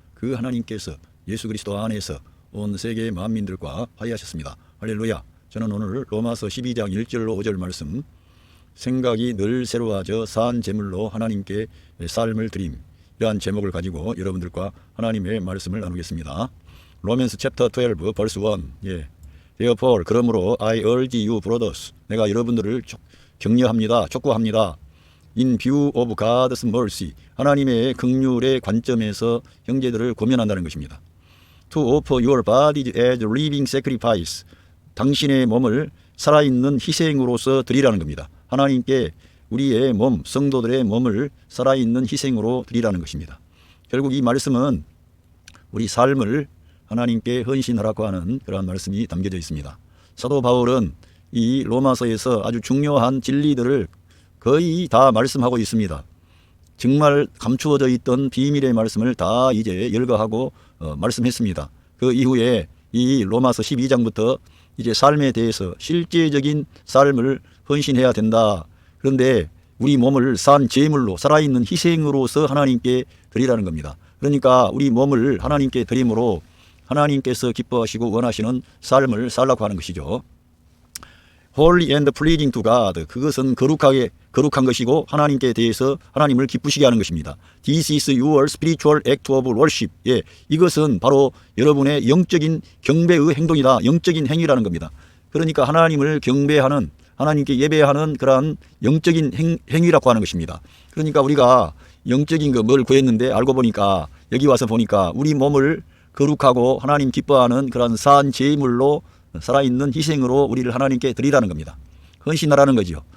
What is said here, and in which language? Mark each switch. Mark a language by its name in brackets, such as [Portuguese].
[Korean] 그 하나님께서 예수 그리스도 안에서 온 세계 만민들과 화해하셨습니다. 할렐루야. 저는 오늘 로마서 12장 1절로 5절 말씀, 생각이 늘 새로워져 산 제물로 하나님께 삶을 드림, 이러한 제목을 가지고 여러분들과 하나님의 말씀을 나누겠습니다. [English] 로맨스 챕터 12 벌스 1. Therefore, [Korean] 그러므로 [English] I urge you brothers, [Korean] 내가 여러분들을 격려합니다. 촉구합니다. [English] In view of God's mercy, [Korean] 하나님의 긍휼의 관점에서 형제들을 고면한다는 것입니다. [English] To offer your bodies as living sacrifice, [Korean] 당신의 몸을 살아있는 희생으로서 드리라는 겁니다. 하나님께 우리의 몸, 성도들의 몸을 살아있는 희생으로 드리라는 것입니다. 결국 이 말씀은 우리 삶을 하나님께 헌신하라고 하는 그러한 말씀이 담겨져 있습니다. 사도 바울은 이 로마서에서 아주 중요한 진리들을 거의 다 말씀하고 있습니다. 정말 감추어져 있던 비밀의 말씀을 다 이제 열거하고 말씀했습니다. 그 이후에 이 로마서 12장부터 이제 삶에 대해서 실제적인 삶을 헌신해야 된다. 그런데 우리 몸을 산 제물로 살아있는 희생으로서 하나님께 드리라는 겁니다. 그러니까 우리 몸을 하나님께 드림으로 하나님께서 기뻐하시고 원하시는 삶을 살라고 하는 것이죠. [English] Holy and pleasing to God, [Korean] 그것은 거룩한 것이고 하나님께 대해서 하나님을 기쁘시게 하는 것입니다. [English] This is your spiritual act of worship. [Korean] 이것은 바로 여러분의 영적인 경배의 행동이다. 영적인 행위라는 겁니다. 그러니까 하나님을 경배하는, 하나님께 예배하는 그러한 영적인 행위라고 하는 것입니다. 그러니까 우리가 영적인 뭘 구했는데 알고 보니까 여기 와서 보니까 우리 몸을 거룩하고 하나님 기뻐하는 그러한 산 제물로 살아있는 희생으로 우리를 하나님께 드리라는 겁니다. 헌신하라는 거죠.